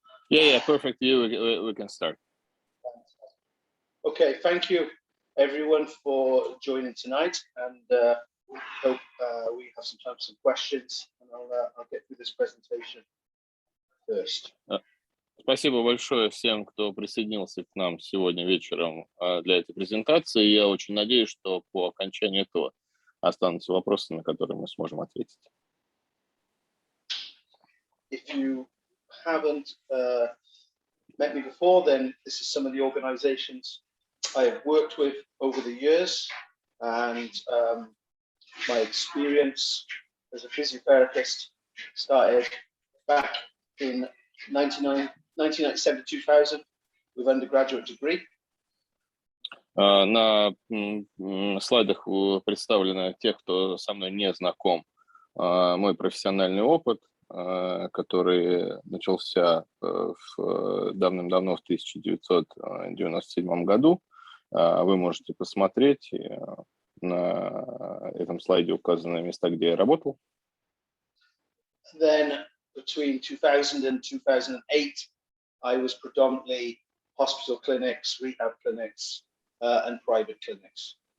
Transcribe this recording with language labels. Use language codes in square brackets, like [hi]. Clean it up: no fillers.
[en] Yeah, perfectly. We can start. Okay, thank you everyone for joining tonight, and hope we have some time for some questions, and I'll get through this presentation first. [ru] Спасибо большое всем, кто присоединился к нам сегодня вечером для этой презентации. Я очень надеюсь, что по окончании этого останутся вопросы, на которые мы сможем ответить. [en] If you haven't met me before, then this is some of the organizations I have worked with over the years, and my experience as a physiotherapist started back in 1997-2000 with undergraduate degree. [ru] На слайдах представлены тех, кто со мной не знаком, мой профессиональный опыт, который начался давным-давно в 1997 году. Вы можете посмотреть, на этом слайде указаны места, где я работал. [en] Then between 2000 and 2008, I was predominantly hospital clinics, rehab clinics, and private clinics.